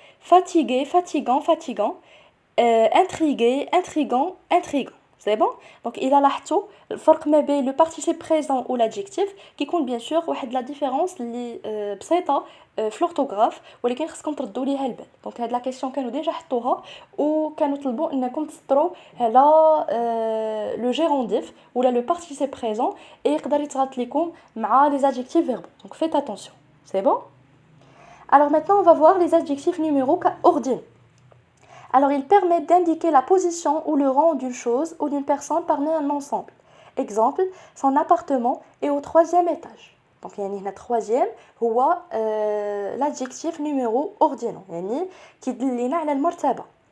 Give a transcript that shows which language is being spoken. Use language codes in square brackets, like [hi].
[fr] Fatiguer, fatigant, fatigant. Intriguer, intrigant, intrigant. C'est bon? Donc il a [ar] لاحظتوا الفرق ما بين [fr] le participe présent ou l'adjectif qui compte bien sûr [ar] واحد [fr] la différence [ar] اللي بسيطه في [fr] l'orthographe [ar] ولكن خصكم تردوا ليها البال. دونك هاد لا كيسيون كانوا ديجا حطوها وكانوا طلبوا انكم تسطروا على لو جيرونديف ولا [fr] le participe présent et [ar] يقدر يتغلط لكم مع [fr] les adjectifs verbaux. Donc faites attention. C'est bon? Alors maintenant on va voir les adjectifs numériques ordinaux. Alors, ils permettent d'indiquer la position ou le rang d'une chose ou d'une personne parmi un ensemble. Exemple, son appartement est au 3e étage. Donc, le troisième, c'est l'adjectif numéro ordinal, qui dit [ar] على المرتبة.